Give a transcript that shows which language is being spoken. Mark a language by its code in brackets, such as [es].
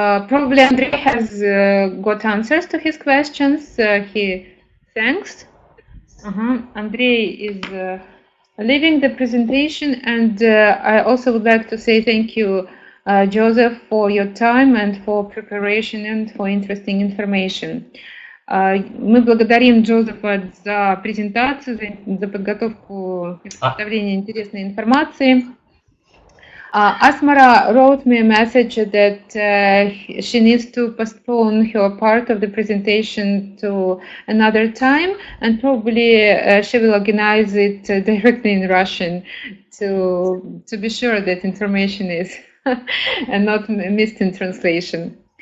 [en] Probably Andrei has got answers to his questions. He thanks. Andrei is leaving the presentation, and I also would like to say thank you, Joseph, for your time and for preparation and for interesting information. [ru] Мы благодарим Джозефа за презентацию, за подготовку и представление интересной информации. [en] Asmara wrote me a message that she needs to postpone her part of the presentation to another time, and probably she will organize it directly in Russian to be sure that information is not missed in translation.